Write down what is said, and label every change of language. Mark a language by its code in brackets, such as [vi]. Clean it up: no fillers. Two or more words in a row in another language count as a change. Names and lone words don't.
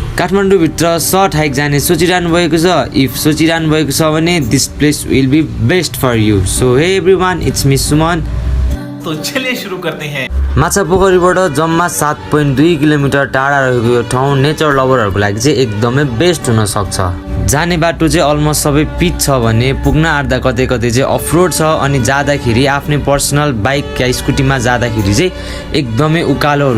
[ne] काठमाडौँभित्र [en] short hike [ne] जाने सोचिरहनु भएको छ इफ सोचिरहनु भएको छ भने [en] this place will be best for you so hey everyone it's me [ne] सुमन [hi] तो चलिए शुरू करते हैं [ne] माछापोखरीबाट जम्मा 7.2 किलोमिटर टाढा रहेको यो ठाउँ नेचर लभरहरूको लागि चाहिँ एकदमै बेस्ट हुन सक्छ जाने बाटो चाहिँ अलमोस्ट सबै पिच छ भने पुग्न आँट्दा कतै कतै चाहिँ [en] off road [ne] छ अनि जाँदाखेरि आफ्नै [en] personal bike [ne] या स्कुटीमा जाँदाखेरि चाहिँ एकदमै उकालोहरू